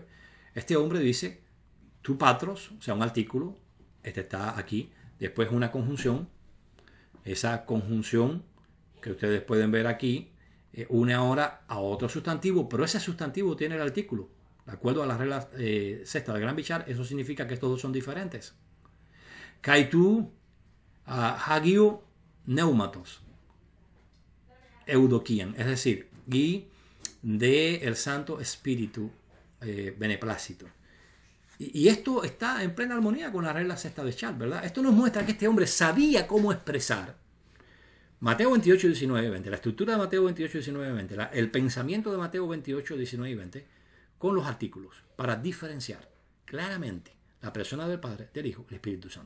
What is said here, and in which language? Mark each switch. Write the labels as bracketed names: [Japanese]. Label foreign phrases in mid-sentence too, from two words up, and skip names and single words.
[Spanish] Este hombre dice, [Greek] τοῦ πατρός, [Spanish] o sea, un artículo, este está aquí, después una conjunción. Esa conjunción que ustedes pueden ver aquí une ahora a otro sustantivo, pero ese sustantivo tiene el artículo. De acuerdo a la regla sexta del Gran Bichar, eso significa que estos dos son diferentes. [Greek] καὶ τοῦ ἁγίου πνεύματος εὐδοκίαν, [Spanish] es decir, y del Santo Espíritu beneplácito. Y esto está en plena armonía con la regla sexta de Charles, ¿verdad? Esto nos muestra que este hombre sabía cómo expresar Mateo 28, 19 y 20, la estructura de Mateo 28, 19 y 20, el pensamiento de Mateo 28, 19 y 20, con los artículos, para diferenciar claramente la persona del Padre, del Hijo y del Espíritu Santo.